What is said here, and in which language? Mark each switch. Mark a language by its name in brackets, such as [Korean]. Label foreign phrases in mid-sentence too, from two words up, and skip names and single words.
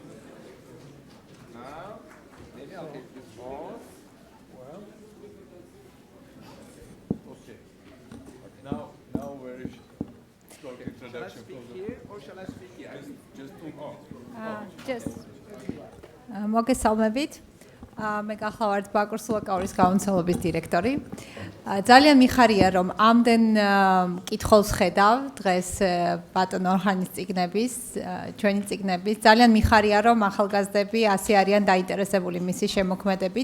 [English] Now, maybe I'll take this off. Well, Okay. Now where is short Shall I introduction speak from the here or shall I speak here? just to [Georgian] just მოგესალმებით. მე გახლავართ ბაკურსულაკაურის გამომცემლობის დირექტორი. ძალიან მიხარია რომ ამდენ კითხულს ხედავ დღეს ბატონ ორჰანის წიგნების, ჩვენი წიგნების. ძალიან მიხარია რომ ახალგაზრდები ასე არიან დაინტერესებული მისი შემოქმედებით.